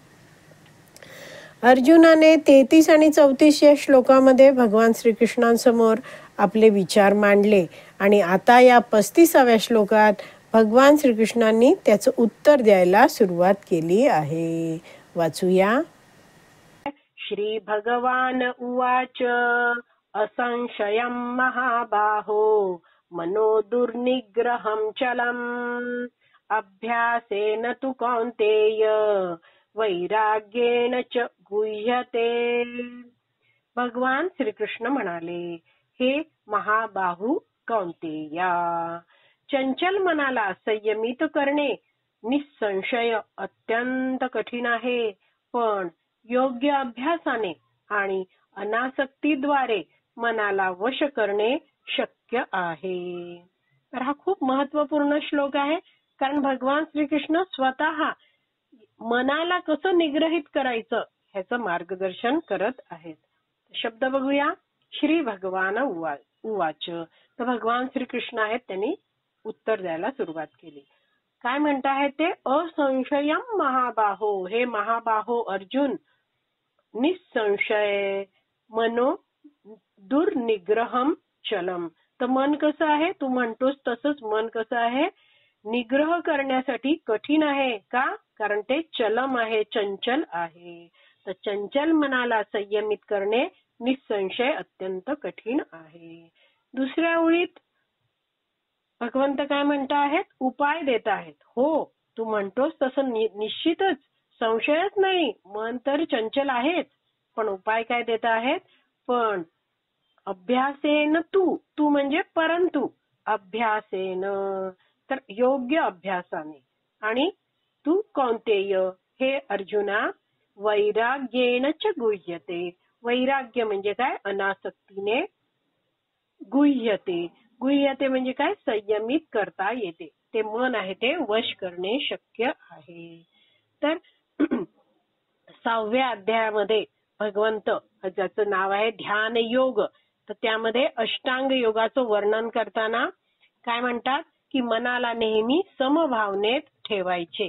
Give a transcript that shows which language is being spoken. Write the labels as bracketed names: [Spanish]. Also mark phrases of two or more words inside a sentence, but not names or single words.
[Marathi] अर्जुनाने 33 आणि 34 या श्लोकामध्ये भगवान श्रीकृष्णांसमोर आपले विचार मांडले आणि आता या 35व्या श्लोकात भगवान श्रीकृष्णांनी त्याचं उत्तर द्यायला सुरुवात केली आहे. वाचूया. [Sanskrit] श्री भगवान उवाच असंशयं महाबाहो मनो दुर्निग्रहं चलम् अभ्यासेन तु कौन्तेय वैराग्येन च गुह्यते. [Marathi] भगवान श्रीकृष्ण म्हणाले, हे महाबाहू कौन्तेया, चंचल मनाला संयमित करणे निसंशय अत्यंत कठीण आहे, पण योग्य अभ्यासाने आणि अनासक्तीद्वारे मनाला वश करणे शक्य आहे. तर हा खूप महत्वपूर्ण श्लोक आहे, कारण भगवान श्रीकृष्ण स्वतः मनाला कसं निग्रहित करायचं ह्याचं मार्गदर्शन करत आहेत. शब्द बघूया. [Sanskrit] श्री भगवान उवाच. [Marathi] तर भगवान श्रीकृष्ण आहेत, त्यांनी उत्तर द्यायला सुरुवात केली. काय म्हणत आहेत ते? [Sanskrit] असंशयम महाबाहो, हे महाबाहो अर्जुन, निसंशय मनो दुर्निग्रहम चलम. [Marathi] तर मन कसं आहे? तू म्हणतोस तसंच मन कसं आहे? निग्रह करण्यासाठी कठीण आहे. का? कारण ते चलम आहे, चंचल आहे. तर चंचल मनाला संयमित करणे निसंशय अत्यंत कठीण आहे. दुसऱ्या ओळीत भगवंत काय म्हणत आहेत? उपाय देत आहेत. हो, तू म्हणतोस तसं निश्चितच, संशयच नाही, मन तर चंचल आहेच, पण उपाय काय देत आहेत? पण अभ्यासेन तू म्हणजे परंतु, अभ्यासेन तर योग्य अभ्यासाने, आणि तू कौन्तेय हे अर्जुना [Sanskrit] वैराग्येन च गुह्यते. [Marathi] वैराग्य म्हणजे काय? अनासक्तीने. गुह्यते, गुह्यते म्हणजे काय? संयमित करता येते. ते मन आहे ते वश करणे शक्य आहे. तर 6व्या अध्यायामध्ये भगवंत, ज्याचं नाव आहे ध्यान योग, तर त्यामध्ये अष्टांग योगाचं वर्णन करताना काय म्हणतात की मनाला नेहमी समभावनेत ठेवायचे.